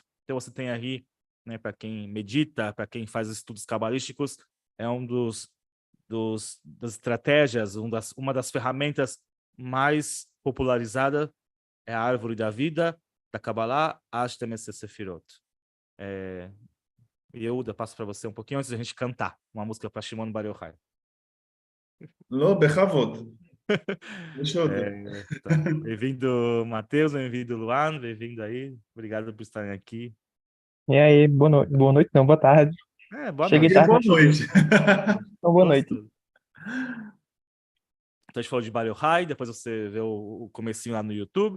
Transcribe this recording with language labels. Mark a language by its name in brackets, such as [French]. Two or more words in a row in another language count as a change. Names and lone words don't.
[Portuguese] Então você tem aí, né, para quem medita, para quem faz estudos cabalísticos, é das estratégias, uma das ferramentas mais popularizadas é a árvore da vida, da Kabbalah, [Hebrew] עשר ספירות. [Portuguese] E eu passo para você um pouquinho antes da gente cantar uma música para Shimon Bar Yochai. [Hebrew] לא, בכבוד. יש עוד. [Portuguese] Tá. Bem-vindo, Matheus, bem-vindo, Luan, bem-vindo aí. Obrigado por estarem aqui. E aí, boa noite, não, boa tarde. Boa Cheguei E noite. tarde, boa mas cheguei. noite. Então, boa noite. Gostoso. Então a gente falou de Bar Yochai, depois você vê o comecinho lá no YouTube.